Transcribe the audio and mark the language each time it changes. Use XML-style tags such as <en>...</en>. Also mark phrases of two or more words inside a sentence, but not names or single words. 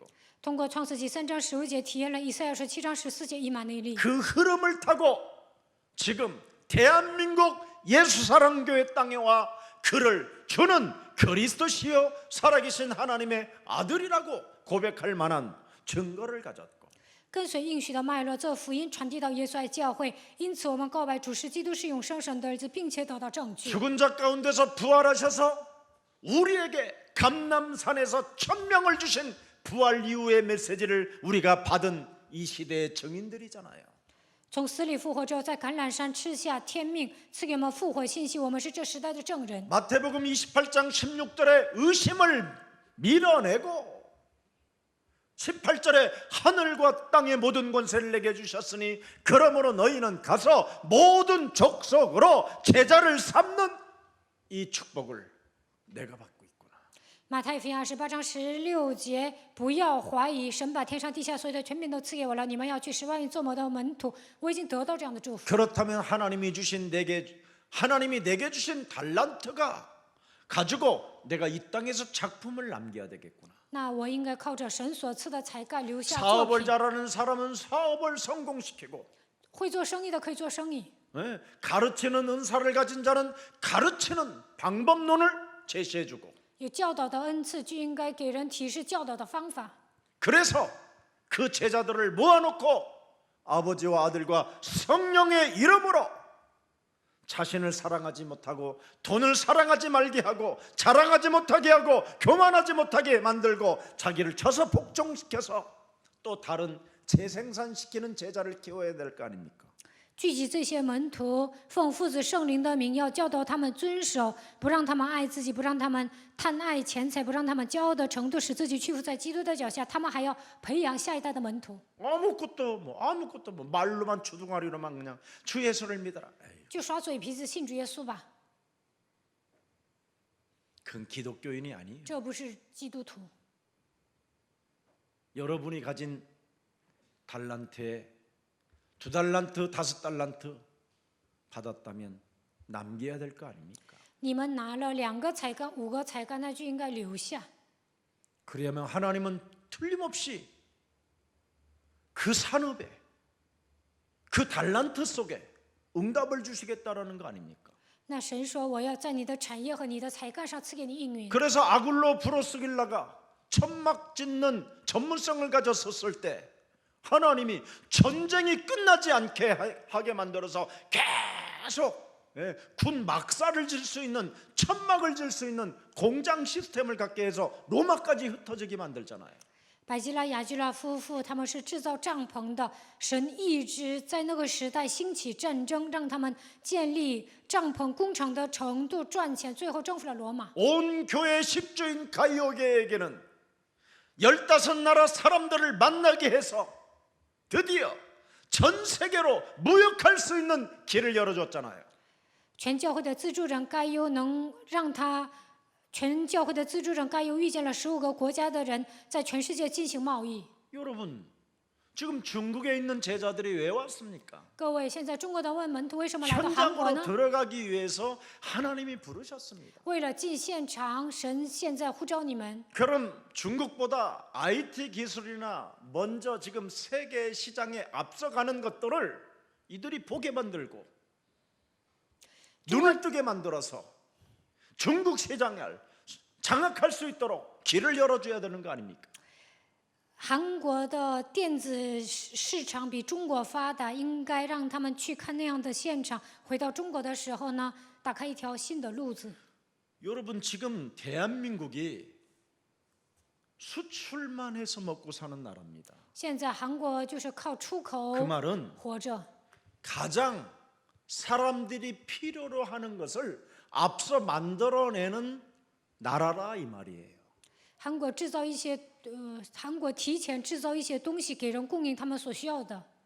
<zh>通过创世纪3章15节，体验了以赛亚书7章14节以马内利。</zh> <ko>그 흐름을 타고 지금 대한민국 예수사랑교회 땅에 와 그를 주는 그리스도시요 살아계신 하나님의 아들이라고 고백할 만한 증거를 가졌고</ko> <zh>跟随应许的脉络，这福音传递到耶稣爱教会，因此我们告白主是基督是永生神的儿子，并且得到证据。</zh> <ko>죽은 자 가운데서 부활하셔서 우리에게 감람산에서 천명을 주신 부활 이후의 메시지를 우리가 받은 이 시대의 증인들이잖아요.</ko> <zh>从死里复活之后，在橄榄山吃下天命，赐给我们复活信息。我们是这时代的证人。</zh> <ko>마태복음 28장 16절에 의심을 밀어내고 18절에 하늘과 땅의 모든 권세를 내게 주셨으니 그러므로 너희는 가서 모든 족속으로 제자를 삼는 이 축복을 내가 받고 있구나.</ko> <zh>马太福音28章16节，不要怀疑，神把天上地下所有的权柄都赐给我了，你们要去使万民做我的门徒。我已经得到这样的祝福。</zh> <ko>그렇다면 하나님이 내게 주신 달란트가 가지고 내가 이 땅에서 작품을 남겨야 되겠구나.</ko> <zh>那我应该靠着神所赐的才干留下作</zh> <ko>사업을</ko> <zh>品。</zh> <ko>잘하는 사람은 사업을 성공시키고</ko> <zh>会做生意的可以做生意，</zh> <ko>가르치는 은사를 가진 자는 가르치는 방법론을 제시해주고</ko> <zh>有教导的恩赐，就应该给人提示教导的方法。</zh> <ko>그래서 그 제자들을 모아놓고 아버지와 아들과 성령의 이름으로 자신을 사랑하지 못하고 돈을 사랑하지 말게 하고 자랑하지 못하게 하고 교만하지 못하게 만들고 자기를 쳐서 복종시켜서 또 다른 재생산시키는 제자를 키워야 될 거 아닙니까?</ko> <zh>聚集这些门徒，奉父子圣灵的名，要教导他们遵守，不让他们爱自己，不让他们贪爱钱财，不让他们骄傲的程度使自己屈服在基督的脚下。他们还要培养下一代的门徒。</zh> <ko>아무것도 말로만 주둥아리로만 그냥 주 예수를 믿어라. 에이,</ko> <zh>就耍嘴皮子信主耶稣吧，</zh> <ko>그건 기독교인이 아니에요.</ko> <zh>这不是基督徒。</zh> <ko>여러분이 가진 달란트에 2달란트, 5달란트 받았다면 남겨야 될 거 아닙니까?</ko> <zh>你们拿了2个才干、5个才干，那就应该留下。</zh> <ko>그래야만 하나님은 틀림없이 그 산업에 그 달란트 속에 응답을 주시겠다라는 거 아닙니까?</ko> <zh>那神说：“我要在你的产业和你的才干上赐给你应允。”</zh> <ko>그래서 아굴로 프로스길라가 천막 짓는 전문성을 가졌었을 때 하나님이 전쟁이 끝나지 않게 하게 만들어서 계속 군 막사를 질 수 있는 천막을 질 수 있는 공장 시스템을 갖게 해서 로마까지 흩어지게 만들잖아요.</ko> <zh>百基拉、雅基拉夫妇他们是制造帐篷的，神一直在那个时代兴起战争，让他们建立帐篷工厂的程度赚钱，最后征服了罗马。</zh> <ko>온 교회 10주인 가이오게에게는 15나라 사람들을 만나게 해서 드디어 전 세계로 무역할 수 있는 길을 열어줬잖아요.</ko> <zh>全教会的资助人该优能让他，全教会的资助人该优遇见了15个国家的人，在全世界进行贸易。</zh> <ko>여러분, 지금 중국에 있는 제자들이 왜 왔습니까?</ko> <zh>各位，现在中国的问门徒为什么来到韩国</zh> <ko>현장으로</ko> <zh>呢？</zh> <ko>들어가기 위해서 하나님이 부르셨습니다.</ko> <zh>为了进现场，神现在呼召你们。</zh> <ko>그럼 중국보다 IT 기술이나 먼저 지금 세계 시장에 앞서가는 것들을 이들이 보게 만들고 눈을 뜨게 만들어서 중국 시장을 장악할 수 있도록 길을 열어줘야 되는 거 아닙니까?</ko> <zh>韩国的电子市场比中国发达，应该让他们去看那样的现场。回到中国的时候呢，打开一条新的路子。</zh> <ko>여러분 지금 대한민국이 수출만 해서 먹고 사는 나라입니다.</ko> <zh>现在韩国就是靠出口</zh> <ko>그 말은</ko> <zh>活着。</zh> <ko>가장 사람들이 필요로 하는 것을 앞서 만들어내는 나라라 이 말이에요.</ko> <zh>韩国制造一些韩国提前制造一些东西给人供应他们所需要的。</zh>